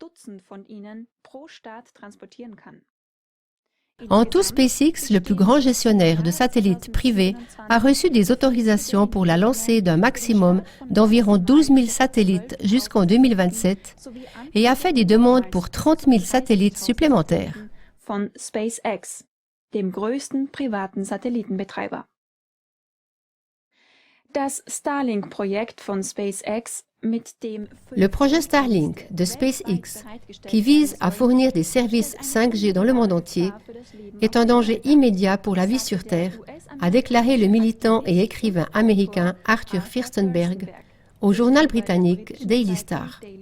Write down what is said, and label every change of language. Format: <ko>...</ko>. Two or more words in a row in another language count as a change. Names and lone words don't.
<fr>En tout, SpaceX, le plus grand gestionnaire de satellites privés, a reçu des autorisations pour la lancée d'un maximum d'environ 12 000 satellites jusqu'en 2027 et a fait des demandes pour 30 000 satellites supplémentaires.</fr> <de>Von SpaceX, dem größten privaten Satellitenbetreiber. Das Starlink-Projekt von SpaceX mit dem</de> <fr>Le projet Starlink de SpaceX, qui vise à fournir des services 5G dans le monde entier, est un danger immédiat pour la vie sur Terre, a déclaré le militant et écrivain américain Arthur Firstenberg au journal britannique Daily Star.</fr>